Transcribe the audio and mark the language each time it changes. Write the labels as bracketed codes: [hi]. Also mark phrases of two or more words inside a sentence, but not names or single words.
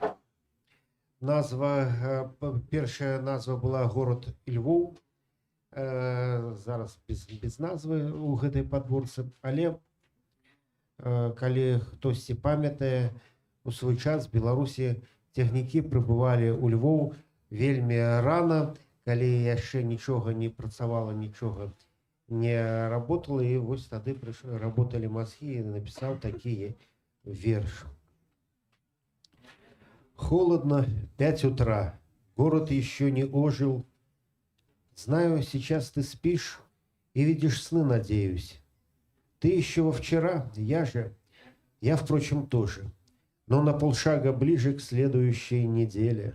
[be] Назва, першая назва была город Львоў, зараз без назвы у гэтай падборцы, але калі хтосьці памятае, у свой час в Беларусі цягнікі прыбывалі ў Львоў вельмі рана, калі яшчэ нічога не працавала, нічога не работала, і вось тады работалі мазгі, і напісаў такі верш. [ru] Холодно, 5 утра, город еще не ожил. Знаю, сейчас ты спишь и видишь сны, надеюсь. Ты еще во вчера, я, впрочем, тоже. Но на полшага ближе к следующей неделе.